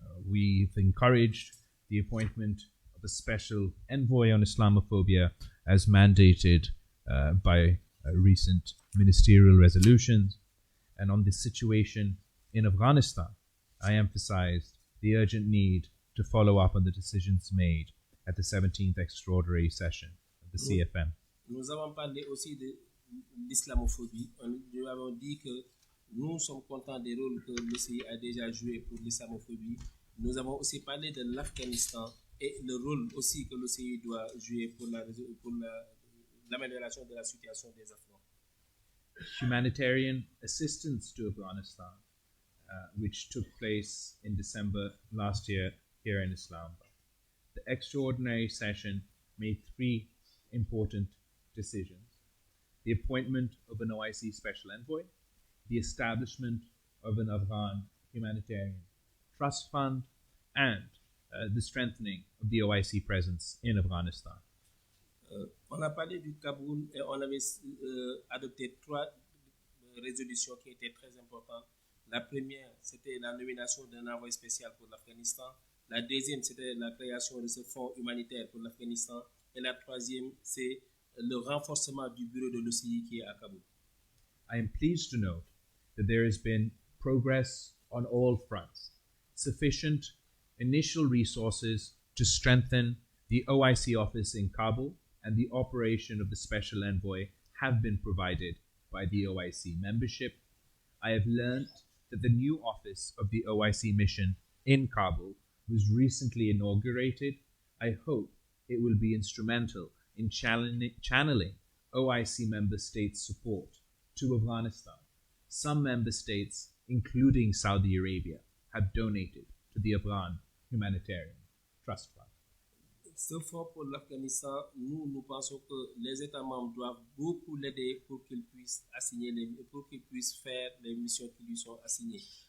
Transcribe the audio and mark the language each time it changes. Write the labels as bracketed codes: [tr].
[en] we've encouraged the appointment of a special envoy on Islamophobia as mandated by recent ministerial resolutions. And on this situation in Afghanistan, I emphasized the urgent need to follow up on the decisions made at the 17th extraordinary session of the CFM. [fr] Nous avons parlé aussi de l'islamophobie. Nous avons dit que nous sommes contents des rôles que l'OCI a déjà joué pour l'islamophobie. Nous avons aussi parlé de l'Afghanistan et le rôle aussi que l'OCI doit jouer pour l'amélioration de la situation des Afghans. [en] Humanitarian assistance to Afghanistan, which took place in December last year here in Islamabad. The extraordinary session made three important decisions: the appointment of an OIC special envoy, the establishment of an Afghan humanitarian trust fund, and the strengthening of the OIC presence in Afghanistan. [fr] On a parlé du Kaboul et on avait adopté trois résolutions qui étaient très importantes. La première, c'était la nomination d'un envoyé spécial pour l'Afghanistan. La deuxième, c'était la création de ce fonds humanitaire pour l'Afghanistan. Et la troisième, c'est le renforcement du bureau de l'OCI qui est à Kaboul. [en] I am pleased to note that there has been progress on all fronts. Sufficient initial resources to strengthen the OIC office in Kabul and the operation of the special envoy have been provided by the OIC membership. I have learned that the new office of the OIC mission in Kabul was recently inaugurated. I hope it will be instrumental in channeling OIC member states' support to Afghanistan. Some member states, including Saudi Arabia, have donated to the Afghan Humanitarian Trust Fund. [fr] Ce fonds pour l'Afghanistan, nous pensons que les États membres doivent beaucoup l'aider pour qu'il puisse faire les missions qui lui sont assignées.